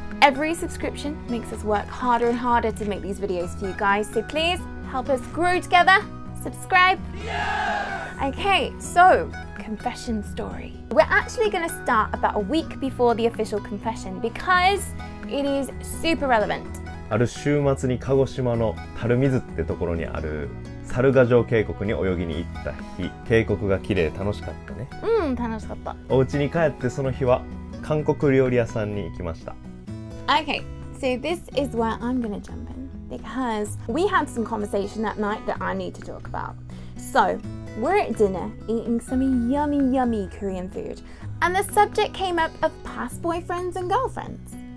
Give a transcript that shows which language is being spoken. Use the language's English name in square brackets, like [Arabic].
[English] Every subscription makes us work harder and harder to make these videos for you guys. So please help us grow together. Subscribe. Okay, so confession story. We're actually going to start about a week before the official confession because it is super relevant. [Japanese] ある週末に鹿児島の垂水ってところにある猿ヶ城渓谷に泳ぎに行った日、渓谷が綺麗で楽しかったね。楽しかった。お家に帰ってその日は韓国料理屋さんに行きました。 [English] Okay, so this is where I'm going to jump in because we had some conversation that night that I need to talk about. So, we're at dinner eating some yummy Korean food and the subject came up of past boyfriends and girlfriends.